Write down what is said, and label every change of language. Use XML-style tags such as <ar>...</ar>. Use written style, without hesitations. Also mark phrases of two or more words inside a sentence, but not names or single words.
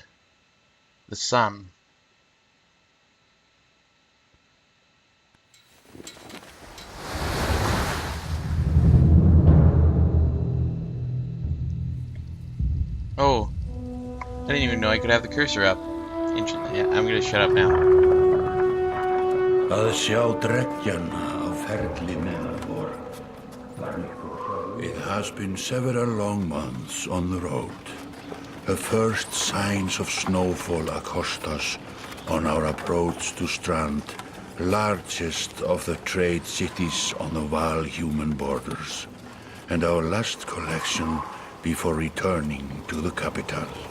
<en>The sun. Oh. I didn't even know I could have the cursor up. Yeah, I'm gonna shut up now.</en> <is>Að sjá dreggjan á ferli meðalvor.</is> <en>It has been several long months on the road. The first signs of snowfall accost us on our approach to Strand, largest of the trade cities on the Val-human borders, and our last collection before returning to the capital.</en>